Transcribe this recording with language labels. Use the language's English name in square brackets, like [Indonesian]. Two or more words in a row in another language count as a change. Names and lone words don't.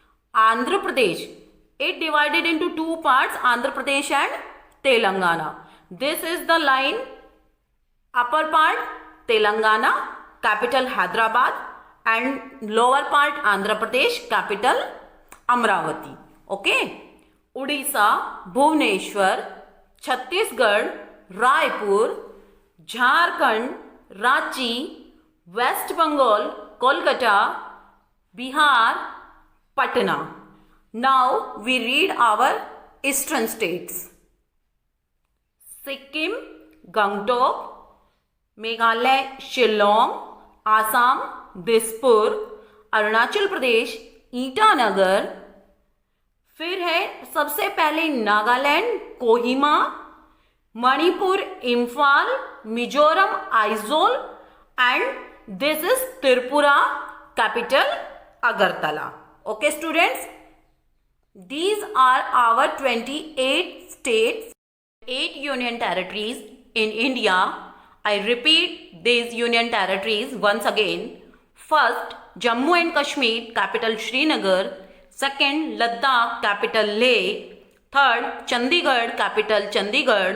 [English] Andhra Pradesh, It divided into two parts, Andhra Pradesh and Telangana. This is the line. Upper part Telangana, capital Hyderabad, and lower part Andhra Pradesh, capital Amravati. Okay. Odisha, Bhubaneswar, Chhattisgarh, Raipur, Jharkhand, Ranchi, West Bengal, Kolkata, Bihar, Patna. Now we read our eastern states. Sikkim, Gangtok, [Hindi] मेघालय शिलोंग, आसाम दिसपुर, अरुणाचल प्रदेश ईटानगर, फिर है सबसे पहले नागालैंड कोहिमा, मणिपुर इम्फाल, मिजोरम आइजोल [English] and this is Tripura, capital Agartala. okay students, these are our 28 states, 8 union territories in India. I repeat these union territories once again. First, Jammu and Kashmir, capital Srinagar. Second, Ladakh, capital Leh. Third, Chandigarh, capital Chandigarh.